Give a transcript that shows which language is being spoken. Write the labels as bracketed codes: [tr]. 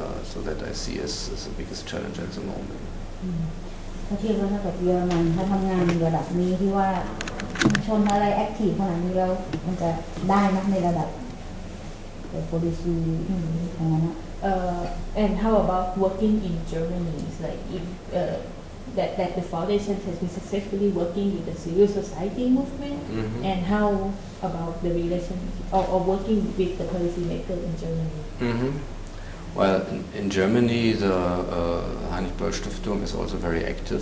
[en] So that I see as the biggest challenge at the moment. [th] ถ้าเทียบว่ากับเยอรมันถ้าทำงานระดับนี้ที่ว่าชุมชนอะไรแอคทีฟขนาดนี้แล้วมันจะได้นะในระดับ policy อย่างนั้นนะ [en] and how about working in Germany? It's like if that the foundation has been successfully working with the civil society movement, and how about the relation or working with the policymaker in Germany? Well, in Germany, the Heinrich Böll Stiftung is also very active.